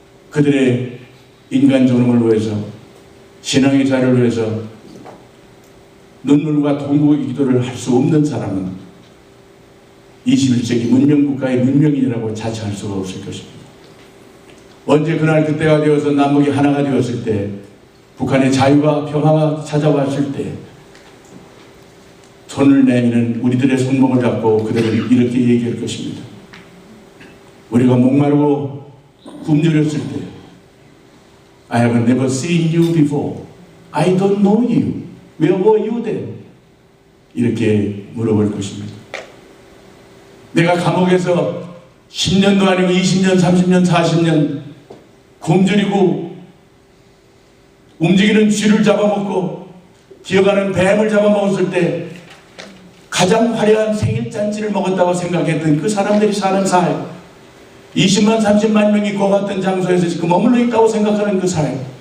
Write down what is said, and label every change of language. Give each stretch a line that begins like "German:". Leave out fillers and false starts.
Korean: 그들의 인간 존엄을 위해서, 신앙의 자유를 위해서 눈물과 통곡의 기도를 할 수 없는 사람은 21세기 문명국가의 문명인이라고 자처할 수가 없을 것입니다. 언제 그날 그때가 되어서 남북이 하나가 되었을 때, 북한의 자유가 평화가 찾아왔을 때 손을 내미는 우리들의 손목을 잡고 그들은 이렇게 얘기할 것입니다. 우리가 목마르고 굶주렸을 때
English: I have never seen you before. I don't know you. Where were you then?
Korean: 이렇게 물어볼 것입니다. 내가 감옥에서 10년도 아니고 20년, 30년, 40년 굶주리고 움직이는 쥐를 잡아먹고 기어가는 뱀을 잡아먹었을 때 가장 화려한 생일잔치를 먹었다고 생각했던 그 사람들이 사는 삶, 20만, 30만 명이 고같은 장소에서 지금 머물러 있다고 생각하는 그 삶,